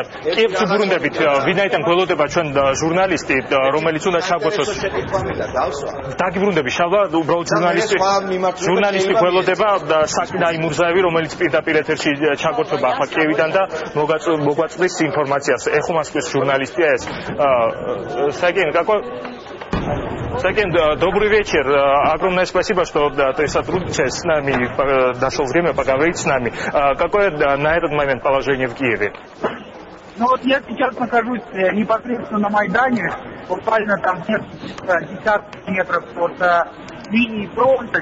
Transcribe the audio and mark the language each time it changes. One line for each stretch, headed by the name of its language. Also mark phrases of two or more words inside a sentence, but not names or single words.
Georgian: კიევს უბრუნდებით, ვინაიდან გველოდება ჩვენ ჟურნალისტი, რომელიც უნდა ჩაგვეცოს. დაგიბრუნდები, შალვა, უბრალოდ ჟურნალისტი გველოდება და საკიდაი მურზაევი, რომელიც პირდაპირ ეთერში ჩაგვეცობა ახლა კიევიდან და მოგვაწვდის информациას. Ეხო Москвის ჟურნალისტია ეს.
Russian: Сакен, добрый вечер. Огромное спасибо, что сотрудничаете с нами, нашел время поговорить с нами. Какое на этот момент положение в Киеве? Ну вот я сейчас нахожусь непосредственно на Майдане, буквально там десятки метров от линии фронта.